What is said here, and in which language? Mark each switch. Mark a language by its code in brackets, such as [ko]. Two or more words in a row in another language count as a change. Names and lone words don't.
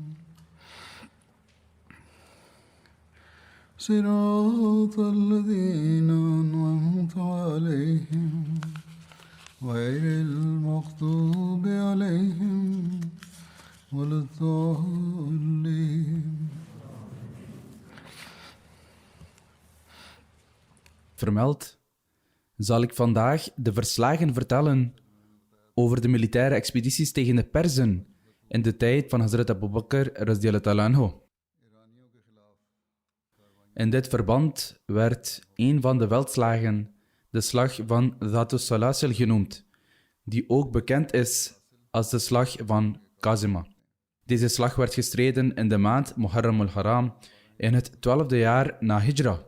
[ar] صراط الذين أنعمت عليهم غير المغضوب عليهم ولا الضالين. [nl] Vermeld zal ik vandaag de verslagen vertellen over de militaire expedities tegen de Perzen in de tijd van Hazrat Abu Bakr [ar] رضي الله تعالى عنه. [nl] In dit verband werd een van de veldslagen de slag van Dhatus Salasil genoemd, die ook bekend is als de slag van Kazima. Deze slag werd gestreden in de maand Muharram al-Haram in het 12e jaar na Hijra.